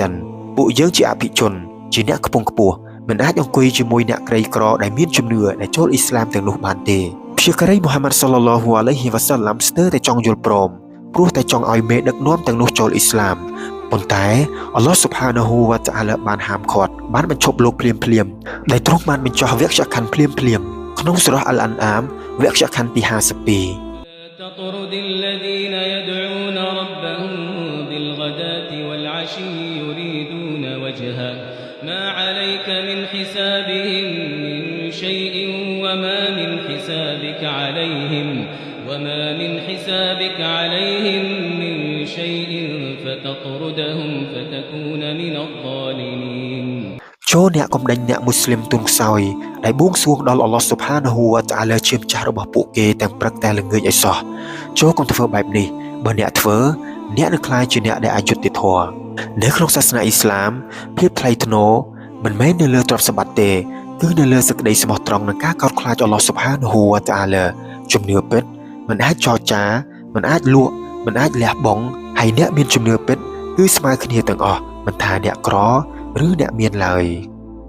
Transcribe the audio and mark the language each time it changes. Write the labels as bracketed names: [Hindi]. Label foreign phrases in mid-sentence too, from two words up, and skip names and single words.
[Khmer] នពួកយើងជាអភិជនជាអ្នកខ្ពង់ខ្ពស់មិនអាចអង្គុយជាមួយអ្នកក្រីក្រដែលមានជំនឿដែលចូលអ៊ីស្លាមទាំងនោះបានទេព្យាការីមូហាម៉ាត់ [Arabic] صلى الله عليه وسلم [Khmer] ស្ទើរតែចង់យល់ព្រមព្រោះតែចង់ឲ្យមេដឹកនាំទាំងនោះចូលអ៊ីស្លាមប៉ុន្តែអល់ឡោះ [Arabic] سبحانه وتعالى [Khmer] បានហាមឃាត់បានបញ្ឈប់លោកភ្លាមដែលទ្រង់បានបញ្ចុះវគ្គខណ្ឌភ្លាមក្នុងសូរ៉ាអល់អានអាមវគ្គខណ្ឌទី52 [Arabic] تطرد الذين يدعون ربهم بالغداة والعشي يريدون وجهه ما عليك من حسابهم من شيء وما من حسابك عليهم من شيء فتطردهم فتكون من الظالمين [Khmer] ចូលអ្នកកំដេញអ្នកមូស្លីមទុនខ្សោយដែលបួងសួងដល់អល់ឡោះ [Arabic] سبحانه وتعالى [Khmer] ជាម្ចាស់របស់ពួក គេទាំងព្រឹកតែល្ងាចឲ្យសោះចូលកុំធ្វើបែបនេះបើអ្នកធ្វើអ្នកនឹងក្លាយជាអ្នកដែលអយុត្តិធម៌នៅក្នុងសាសនាអ៊ីស្លាមភាពថ្លៃថ្នូរមិនមែននៅលើទ្រព្យសម្បត្តិទេគឺនៅលើសេចក្តីស្មោះត្រង់និងការកោតខ្លាចអល់ឡោះ [Arabic] سبحانه وتعالى [Khmer] ជំនឿពិតមិនអាចចរចាមិនអាចលក់មិនអាចលះបង់ហើយអ្នកមានជំនឿពិតគឺស្មើគ្នាទាំងអស់មិនថាអ្នកក្រឬអ្នកមានឡើយ